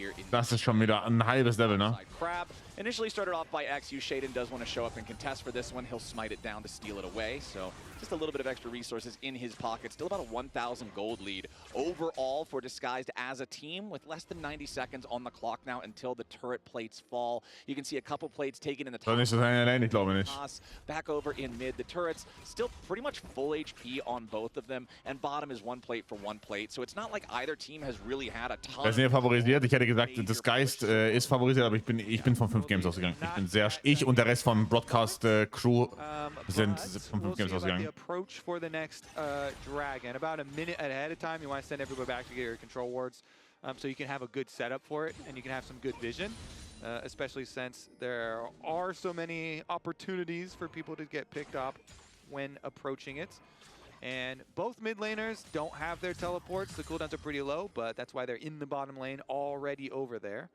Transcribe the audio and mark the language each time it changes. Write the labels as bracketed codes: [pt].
[de] Das ist schon wieder ein halbes Level, ne? [en] Crab initially started off by XU. Shaden does want to show up and contest for this one. He'll smite it down to steal it away. So just a little bit of extra resources in his pocket. Still about a 1,000 gold lead overall for Disguised as a team, with less than 90 seconds on the clock now until the turret plates fall. You can see a couple plates taken in the top. [de] Nicht so sein, ich glaube nicht. [en] Back over in mid. The turrets still pretty much full HP on both of them, and bottom is 1 plate for 1 plate. So it's not like either team has really had a ton. [de] Wir sind hier favorisiert. Ich hätte gesagt, das Geist ist favorisiert, aber ich bin von 5 Games ausgegangen. Ich und der Rest von Broadcast Crew sind von 5 Games ausgegangen. [en] Approach for the next Dragon. About a minute ahead of time, you want to send everybody back to get your control wards, so you can have a good setup for it and you can have some good vision. especially since there are so many opportunities for people to get picked up when approaching it. And both mid laners don't have their teleports. The cooldowns are pretty low, but that's why they're in the bottom lane already over there.